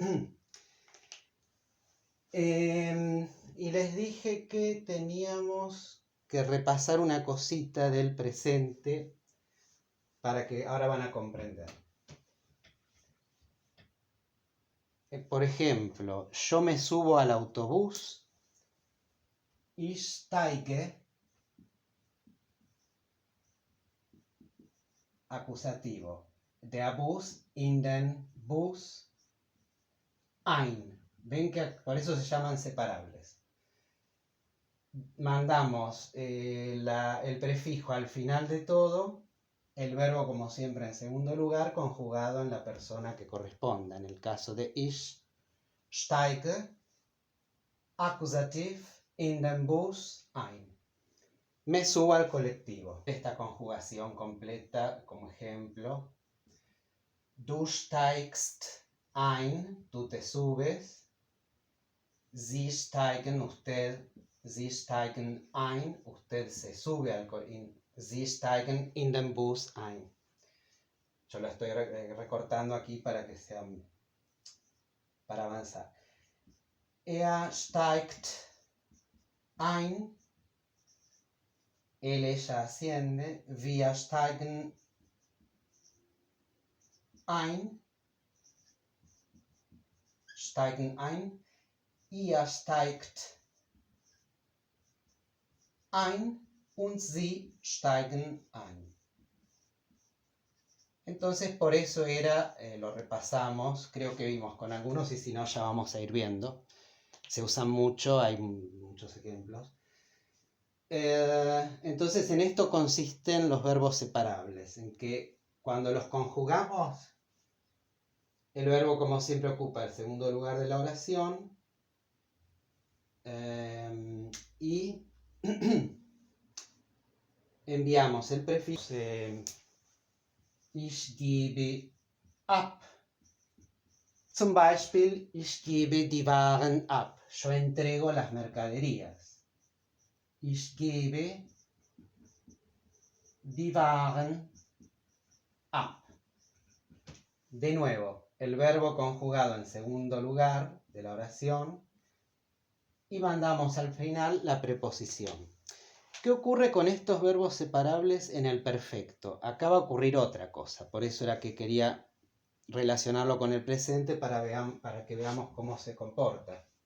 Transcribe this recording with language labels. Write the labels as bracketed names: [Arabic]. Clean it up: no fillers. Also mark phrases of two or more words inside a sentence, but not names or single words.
[Spanish] Y les dije que teníamos que repasar una cosita del presente para que ahora van a comprender. Por ejemplo, yo me subo al autobús. [German] Ich steige. Acusativo. Der Bus in den Bus ein. [Spanish] Ven que por eso se llaman separables. Mandamos el prefijo al final de todo, el verbo como siempre en segundo lugar, conjugado en la persona que corresponda. En el caso de [German] ich steige, [Spanish] acusativ, [German] in den Bus ein. [Spanish] Me subo al colectivo. Esta conjugación completa como ejemplo. [German] Du steigst ein, [Spanish] tú te subes. [German] Sie steigen, Sie steigen ein, [Spanish] usted se sube al colectivo. [German] Sie steigen in den Bus ein. [Spanish] Yo lo estoy recortando aquí para que sea para avanzar. [German] Er steigt ein. [Spanish] Él, ella asciende. [German] Wir steigen ein. Steigen ein. Ihr steigt ein und sie steigen ein. [Spanish] Entonces por eso era, lo repasamos, creo que vimos con algunos y si no ya vamos a ir viendo. Se usan mucho, hay muchos ejemplos. Entonces en esto consisten los verbos separables, en que cuando los conjugamos, el verbo como siempre ocupa el segundo lugar de la oración y enviamos el prefijo [German] ich gebe ab. Zum Beispiel, ich gebe die Waren ab. [Spanish] Yo entrego las mercaderías. [German] Ich gebe die Waren ab. [Spanish] De nuevo, el verbo conjugado en segundo lugar de la oración y mandamos al final la preposición. ¿Qué ocurre con estos verbos separables en el perfecto? Acá va a ocurrir otra cosa, por eso era que quería relacionarlo con el presente para que veamos cómo se comporta.